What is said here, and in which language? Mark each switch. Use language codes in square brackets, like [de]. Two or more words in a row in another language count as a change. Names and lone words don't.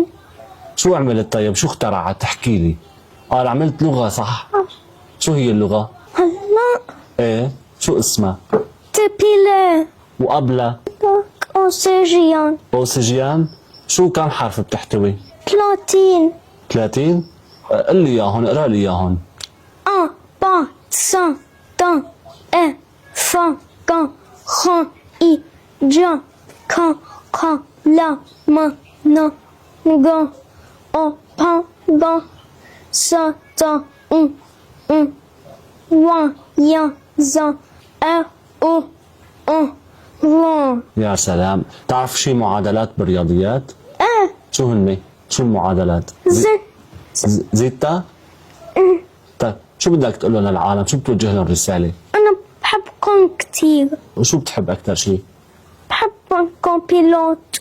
[ar] شو عملت طيب؟ شو اخترعت؟ تحكي لي. عملت لغة صح؟ شو هي اللغة؟ هلا ايه، شو اسمها؟ تبيلي وقبلها؟ أوسيجيان. أوسجيان؟ شو كم حرف بتحتوي؟ 30. 30؟ قل لي اياهم، اقرا لي اياهم. Un, pas, sans, dans, et, fin, quand, ran, i, ja, quand, quand, la, ma, na, ga, o, pa, ga, sa, ta, wa, ya, za, e, o, wa. يا سلام، تعرف شي معادلات بالرياضيات؟ ايه. شو هن؟ شو المعادلات؟ زيتا؟ طيب شو بدك تقول لهم للعالم؟ شو بتوجه لهم رسالة؟ أنا بحبكم كتير، وشو بتحب أكثر شي؟ بحبكم بيلوت،